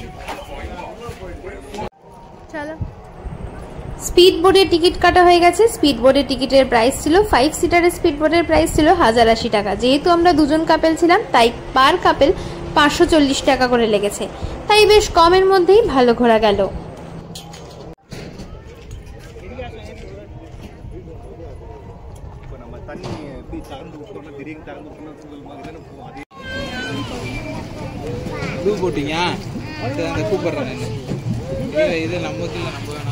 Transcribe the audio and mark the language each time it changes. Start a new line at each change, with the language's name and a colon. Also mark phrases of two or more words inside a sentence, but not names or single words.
Bangla: চলো, স্পিড বোটের টিকিট কাটা হয়ে গেছে। স্পিড বোটের টিকিটের প্রাইস ছিল 5 সিটারের স্পিড বোটের প্রাইস ছিল 1080 টাকা। যেহেতু আমরা দুজন কাপেল ছিলাম তাই
English: per couple
Bangla: 540 টাকা করে লেগেছে, তাই বেশ কমের মধ্যেই ভালো ঘোরা গেল।
English: blue boatingகா
Tamil: அந்த கூப்பிடுறேன் இது நமக்கு இல்லை, நம்ம வேணாம்.